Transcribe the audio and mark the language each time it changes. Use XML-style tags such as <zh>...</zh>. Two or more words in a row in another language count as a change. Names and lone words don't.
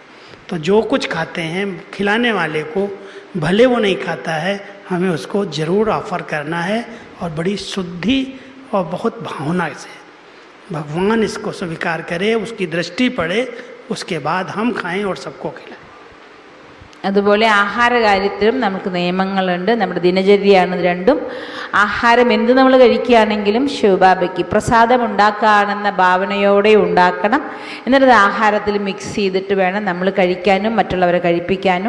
<hi>तो जो कुछ खाते हैं खिलाने वाले को, भले वो नहीं खाता है, हमें उसको ज़रूर ऑफर करना है. और बड़ी शुद्धि और बहुत भावना से भगवान इसको स्वीकार करे, उसकी दृष्टि पड़े, उसके बाद हम खाएं और सबको खिलाएं.</hi> <ml>അതുപോലെ ആഹാര കാര്യത്തിലും നമുക്ക് നിയമങ്ങളുണ്ട്. നമ്മുടെ ദിനചര്യയാണ് ഇത് രണ്ടും. ആഹാരം എന്ത് നമ്മൾ കഴിക്കുകയാണെങ്കിലും ശിവബാബയ്ക്ക് പ്രസാദം ഉണ്ടാക്കുകയാണെന്ന ഭാവനയോടെ ഉണ്ടാക്കണം. എന്നിട്ട് ആഹാരത്തിൽ മിക്സ് ചെയ്തിട്ട് വേണം നമ്മൾ കഴിക്കാനും മറ്റുള്ളവരെ കഴിപ്പിക്കാനും.</ml>